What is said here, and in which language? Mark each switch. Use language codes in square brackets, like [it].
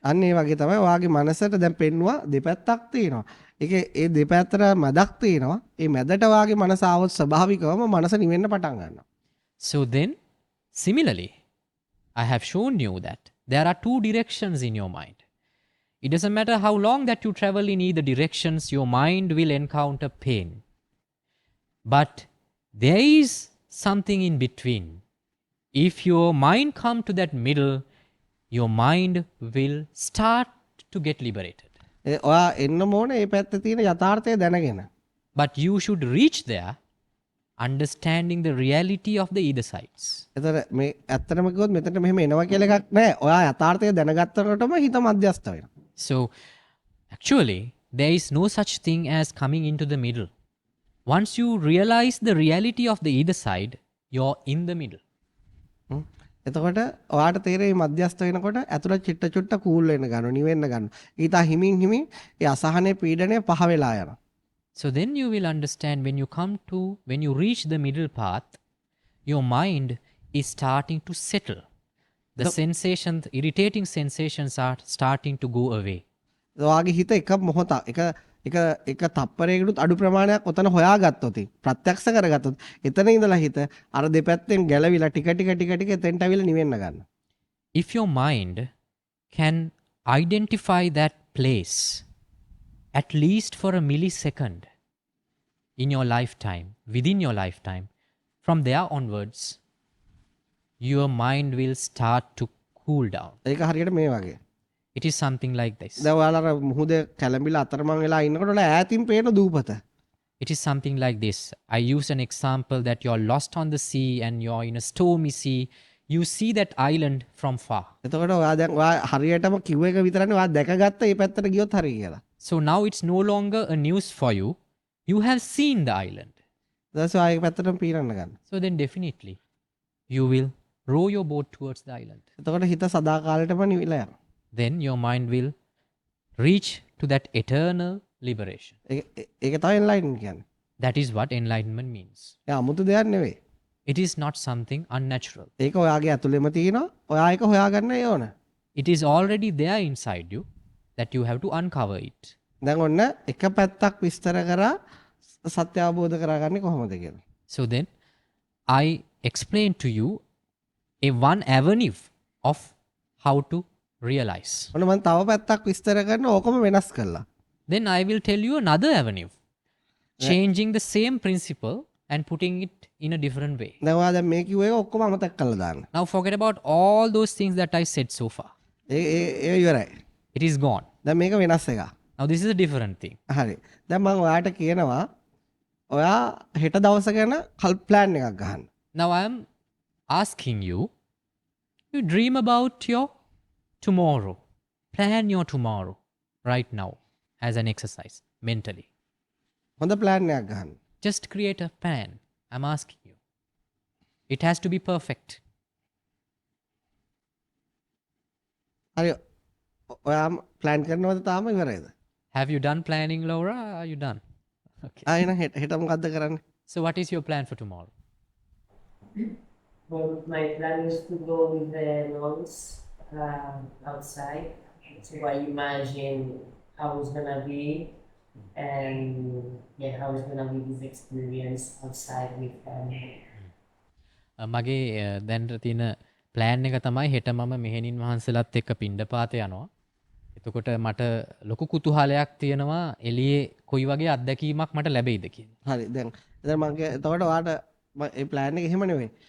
[si] අන්න ඒ වගේ තමයි ඔයාගේ මනසට දැන් පෙන්නවා දෙපැත්තක් තියෙනවා. ඒකේ ඒ දෙපැත්තට මැදක් තියෙනවා. ඒ මැදට ඔයාගේ මනස ආවොත් ස්වභාවිකවම මනස නිවෙන්න පටන් ගන්නවා. [en] So then, similarly, I have shown you that there are two directions in your mind. It doesn't matter how long that you travel in either directions, your mind will encounter pain. But there is something in between. If your mind come to that middle, your mind will start to get liberated. [si] ඔයා එන්න ඕනේ මේ පැත්තේ තියෙන යථාර්ථය දැනගෙන. [en] But you should reach there understanding the reality of the either sides. [si] එතකොට මේ ඇත්තටම කිව්වොත් මෙතනට මෙහෙම එනවා කියලා එකක් නැහැ. ඔයා යථාර්ථය දැනගත්තකොටම හිත මධ්‍යස්ථ වෙනවා. [en] So actually, there is no such thing as coming into the middle. Once you realize the reality of the either side, you're in the middle. [si] එතකොට ඔයාට තේරෙයි මධ්‍යස්ථ වෙනකොට ඇතුළත චිත්ත චුට්ට කූල් වෙන්න ගන්නවා, නිවෙන්න ගන්නවා. ඊට හිමින් හිමින් ඒ අසහනේ පීඩනය පහ වෙලා යනවා. [en] So then you will understand when you reach the middle path, your mind is starting to settle. The sensations, irritating sensations are starting to go away. [si] ඔයාගේ හිත එක මොහොතක් එක තප්පරයකටත් අඩු ප්‍රමාණයක් ඔතන හොයාගත්තොත් ප්‍රත්‍යක්ෂ කරගත්තොත් එතන ඉඳලා හිත අර දෙපැත්තෙන් ගැලවිලා ටික ටික එතෙන්ට අවිලා නිවෙන්න ගන්නවා. [en] If your mind can identify that place at least for a millisecond in your lifetime, within your lifetime, from there onwards, your mind will start to cool down. [si] ඒක හරියට මේ වගේ. [en] It is something like this. [si] දැන් ඔයාලා අර මුහුදේ කැළඹිලා අතරමං වෙලා ඉන්නකොට ඔයාලා ඈතින් පේන දූපත. [en] It is something like this. I use an example that you're lost on the sea and you're in a stormy sea. You see that island from far. [si] එතකොට ඔයා දැන් ඔයා හරියටම කිව්ව එක විතරනේ ඔයා දැකගත්ත මේ පැත්තට ගියොත් හරි කියලා. [en] So now it's no longer a news for you. You have seen the island. [si] ඊට පස්සේ ඔයා ඒක පැත්තටම පීරන්න ගන්න. [en] So then definitely you will row your boat towards the island. [si] එතකොට හිත සදාකාලෙටම නිවිලා යනවා. [en] Then your mind will reach to that eternal liberation. [si] ඒක තමයි enlightenment කියන්නේ. [en] That is what enlightenment means. [si] ඒ 아무තු දෙයක් නෙවෙයි. [en] It is not something unnatural. [si] ඒක ඔයාගේ ඇතුළෙම තියෙනවා. ඔයා ඒක හොයාගන්න ඕන. [en] It is already there inside you that you have to uncover it. [si] දැන් ඔන්න එක පැත්තක් විස්තර කරා සත්‍ය අවබෝධ කරගන්නේ කොහොමද කියලා. [en] So then I explain to you a one avenue of how to realize. [si] ඔන්න මම තව පැත්තක් විස්තර කරන ඕකම වෙනස් කළා. [en] Then I will tell you another avenue. Changing the same principle and putting it in a different way. [si] දැන් ඔයා දැන් මේ කිව්ව එක ඔක්කොම අමතක කරලා දාන්න. [en] Now forget about all those things that I said so far. [si] ඒ ඉවරයි. [en] It is gone. [si] දැන් මේක වෙනස් එකක්. [en] Now this is a different thing. [si] හරි. දැන් මම ඔයාට කියනවා ඔයා හෙට දවස ගැන ප්ලෑන් එකක් ගහන්න. [en] Now I am asking you, you dream about your tomorrow. Plan your tomorrow right now as an exercise mentally. [si] හොඳ ප්ලෑන් එකක් ගහන්න. [en] Just create a plan. I'm asking you. It has to be perfect. [si] හරි. ඔයා plan කරනවද තාම ඉවරයිද? [en] Have you done planning, Laura? Are you done? Okay. [si] එහෙනම් හෙට මොකද්ද කරන්නේ? [en] So what is your plan for tomorrow? Well, my plan is to go with the nuns outside. So I imagine how it's gonna be, and yeah, how it's gonna be this experience outside with family. [si] මගේ දැන්ට තියෙන plan එක තමයි හෙට මම මෙහෙණින් වහන්සේලාත් එක්ක පිණ්ඩපාත යනවා. එතකොට මට ලොකු කුතුහලයක් තියෙනවා එළියේ කොයි වගේ අත්දැකීමක් මට ලැබෙයිද කියලා. හරි. දැන් එතකොට ඔයාට මේ ප්ලෑන් එක එහෙම නෙවෙයි.